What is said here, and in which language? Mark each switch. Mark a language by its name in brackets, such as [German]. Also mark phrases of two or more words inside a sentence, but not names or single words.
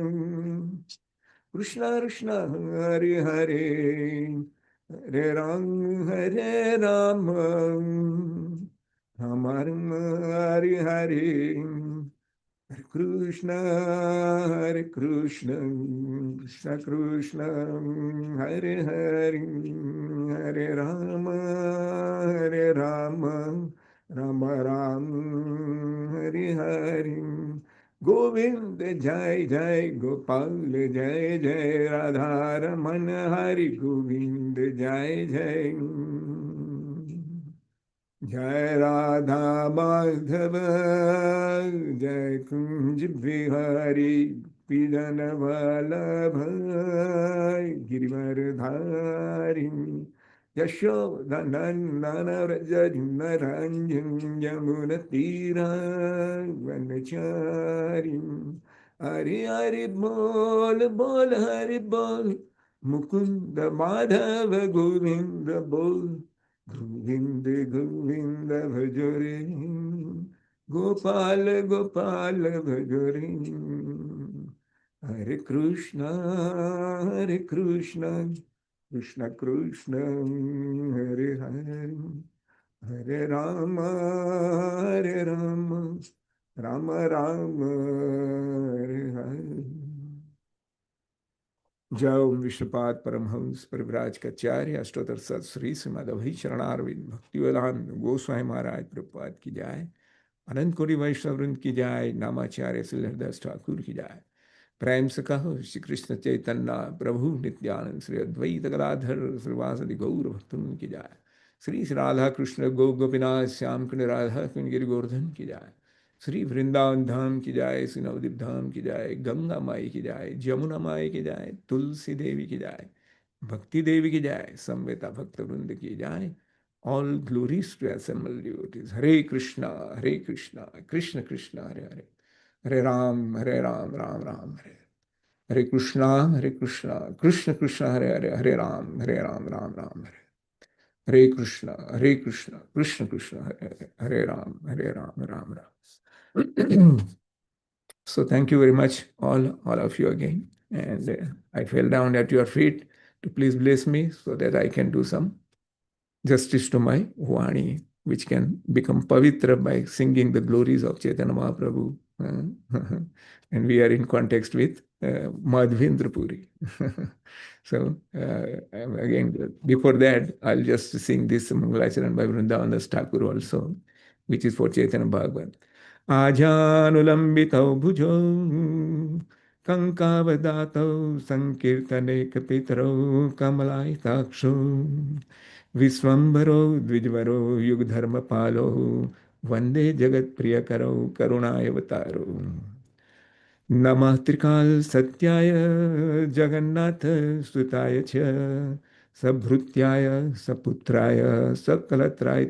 [Sanskrit] कृष्ण हरे हरे हरे राम राम राम हरे हरे हरे कृष्ण कृष्ण कृष्ण हरे हरे हरे राम राम राम हरे हरे गोविंद जय जय गोपाल जय जय राधा रमन हरि गोविंद जय जय जय राधा माधव जय कुंज बिहारी पिजन वल्लभ गिरिवरधारी यशोदनंदन व्रज रंजन यमुन तीरा वनचारी हरि हरि बोल बोल हरि बोल मुकुंद माधव गोविंद बोल गोविंद गोविंद भजरे गोपाल गोपाल भजरे हरे कृष्ण, हरे कृष्ण, कृष्ण कृष्ण, हरे हरे, हरे राम, हरे राम, राम राम, हरे हरे. [Hindi] जय ओम विष्णुपाद परमहंस परिव्राजकाचार्य अष्टोत्तर सत श्री श्रीमद्वि चरणारविंद भक्ति वेदांत गोस्वामी महाराज प्रभुपाद की जाय, अनंत कोटि वैष्णव वृंद की जाय, नामाचार्य श्रीहरिदास ठाकुर की जाय। प्रेम से कहो श्री कृष्ण चैतन्य प्रभु नित्यानंद श्री अद्वैत गदाधर श्रीवासदि गौर भक्तों की जाय। श्री राधा कृष्ण गो गोपीनाथ श्याम कुंड राधा कुंड गिरि गोवर्धन की जाय। श्री वृंदावन धाम की जाए, श्री नवदीप धाम की जाए, गंगा माई की जाए, जमुना माई की जाए, तुलसी देवी की जाए, भक्ति देवी की जाए, संवेता भक्त वृंद की जाए। [English] All glories to assembled devotees. [Sanskrit] हरे कृष्ण, कृष्ण कृष्ण, हरे हरे, हरे राम, राम राम, हरे. हरे कृष्ण, कृष्ण कृष्ण, हरे हरे, हरे राम, राम राम, हरे. हरे कृष्ण, कृष्ण कृष्ण, हरे हरे, हरे राम, राम राम. [English] So thank you very much, all of you again. And I fell down at your feet to please bless me so that I can do some justice to my Vani, which can become pavitra by singing the glories of Chaitanya Mahaprabhu. And we are in context with Madhvendra Puri. So again, before that, I'll just sing this Mangalacharan by Vrindavandas Thakur also, which is for Chaitanya Bhagavat. [Sanskrit] आजानुलम्बितौ भुजौ कनकावदातौ सङ्कीर्तने कपितरौ कमलायताक्षौ विश्वम्भरौ द्विजवरौ युगधर्मपालौ वन्दे जगत्प्रियकरौ करुणावतारौ नमः त्रिकाल सत्याय जगन्नाथ सुताय च सभृत्याय सपुत्राय सकलत्राय